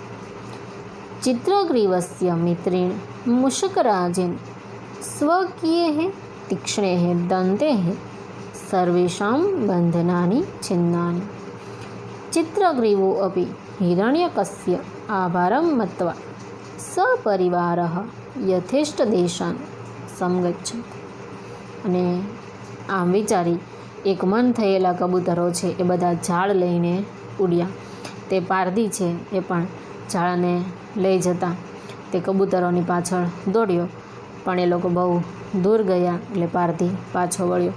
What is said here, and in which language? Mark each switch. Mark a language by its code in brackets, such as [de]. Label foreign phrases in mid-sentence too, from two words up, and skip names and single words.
[sa] चित्रग्रीवस्य मित्रेण मूषकराजेन स्वकीयैः तीक्ष्णैः दन्तैः सर्वेषां बन्धनानि छिन्नानि। चित्रग्रीवो अपि हिरण्यकस्य आभारं मत्वा सपरिवारः यथेष्टदेशान् समगच्छत्। [gu] અને આમ વિચારી એક મન થયેલા કબૂતરો છે એ બધા ઝાડ લઈને ઉડ્યા. તે પારધી છે એ પણ ઝાડને લઈ જતા તે કબૂતરોની પાછળ દોડ્યો, પણ એ લોકો બહુ દૂર ગયા એટલે પારધી પાછો વળ્યો.